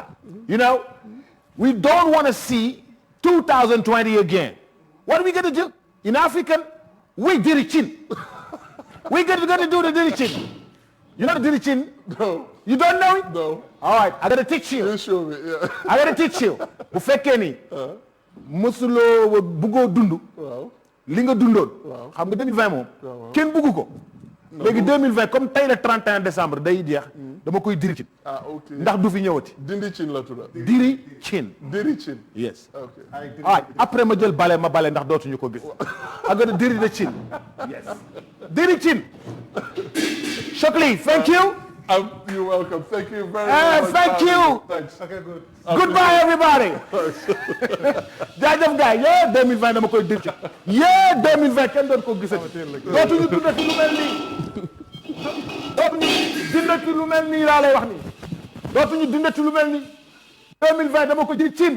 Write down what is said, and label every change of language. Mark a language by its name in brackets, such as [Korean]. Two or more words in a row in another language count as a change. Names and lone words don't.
[English] You know, we don't want to see 2020 again. What are we going to do? In African, we did it chin. We're going to do the did it chin. You know the did it chin? No. You don't know it? No. All right, I got to teach you. You show me, yeah. I got to teach you. [Wolof] Bu fekkee ni musuloo bëggoo dund. Waaw. Li nga dundoon. Waaw. Xam nga 2020 moom. kenn bëggu ko. léegi 2020 comme tey [French] le 31 décembre [Wolof] day jeex. dama koy diri cin. Ah, ok. ndax du fi ñëwati. Dindi cin la tudd. diri cin. Diri cin. [English] Yes. Ok. All right, [Wolof] après ma jël bale ma bale ndax dootuñu ko gis. [English] I got to diri the chin. Yes. [Wolof] Diri cin. [English] Shockley, thank you. You're welcome. Thank you very much. Thank you. Thanks. Okay, good. Goodbye everybody. [Wolof] jaajëf gars yee 2020 dama koy diri cin. yee 2020 kenn doon ko gisati. dootuñu dundati lu mel nii. dootuñu dundati lu mel nii laa lay wax nii. dootuñu dundati lu mel nii. 2020 dama ko diri cin.